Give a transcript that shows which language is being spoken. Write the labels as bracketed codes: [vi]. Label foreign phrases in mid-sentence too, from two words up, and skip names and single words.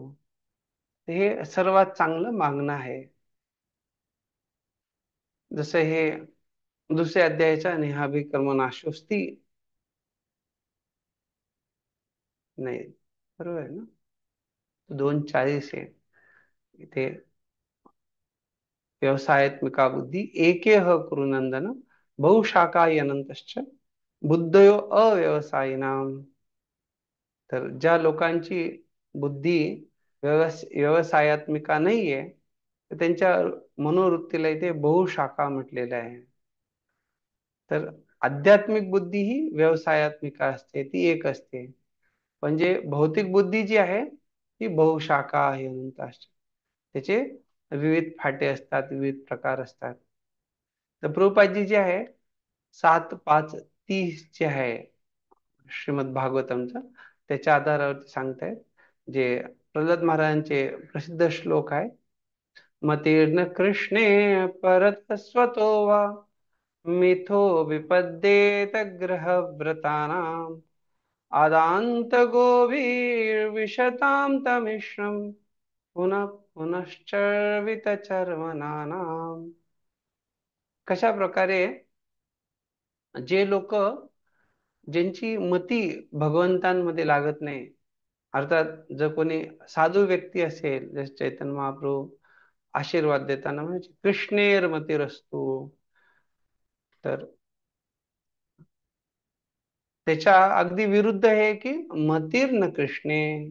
[mr] हे सर्वात चांगलं मागणं आहे. जसं हे दुसऱ्या अध्यायाच्या [sa] नेहाभी कर्मनाशोस्ती, [mr] नाही, बरोबर आहे ना, 2:40 आहे इथे. [sa] व्यवसायात्मिका बुद्धी एकेह कुरुनंदन बहुशाखाय अनंतश्च बुद्धयो अव्यवसायिनाम. [mr] तर ज्या लोकांची बुद्धी व्यवसायात्मिका नाहीये, तर त्यांच्या मनोवृत्तीला इथे बहुशाखा म्हटलेलं आहे. तर आध्यात्मिक बुद्धी ही व्यवसायात्मिका असते, ती एक असते. म्हणजे भौतिक बुद्धी जी आहे ती बहुशाखा आहे, त्याचे विविध फाटे असतात, विविध प्रकार असतात. तर प्रभुपादजी जे आहे 7-5-30 जे आहे श्रीमद भागवतमचा, त्याच्या आधारावरती सांगतायत. जे प्रल्हाद महाराजांचे प्रसिद्ध श्लोक आहे. [sa] मतीर्न कृष्णे परत स्वतो वा मिथो विपद्येत ग्रहव्रतानाम आदांत गोवीर्विशतां तमिश्रम पुनः पुनश्चर्वित चर्वणानाम. [mr] कशा प्रकारे जे लोक ज्यांची मती भगवंतांमध्ये लागत नाही, अर्थात जर कोणी साधू व्यक्ती असेल, जसे चैतन्य महाप्रभू आशीर्वाद देताना म्हणजे [sa] कृष्णेर मतिरस्तु, [mr] तर त्याच्या अगदी विरुद्ध आहे की [sa] मतीर न कृष्णे.